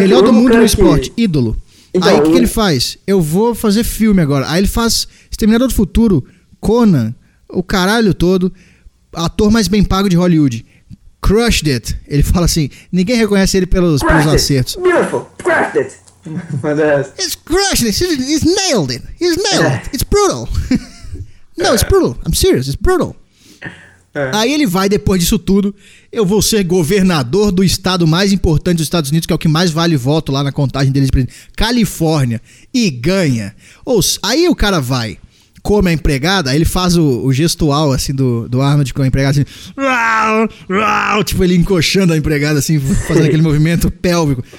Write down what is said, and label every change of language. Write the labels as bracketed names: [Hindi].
[Portuguese] melhor do mundo no esporte, que... ídolo. Então, aí o que ele faz? Eu vou fazer filme agora. Aí ele faz Exterminador do Futuro, Conan, o caralho todo, ator mais bem pago de Hollywood. [English] Crushed it. [Portuguese] Ele fala assim, ninguém reconhece ele pelos acertos. [English] It. Beautiful, crushed it. It's crushed it, he's nailed it. He's nailed it, it's brutal. No, it's brutal, I'm serious, it's brutal. [Portuguese] Aí ele vai depois disso tudo. Eu vou ser governador do estado mais importante dos Estados Unidos, que é o que mais vale voto lá na contagem deles de presidente, Califórnia, e ganha. Aí o cara vai, come a empregada. Aí ele faz o gestual assim do Arnold com a empregada assim, raw, raw, tipo ele encoxando a empregada assim, fazendo aquele movimento pélvico.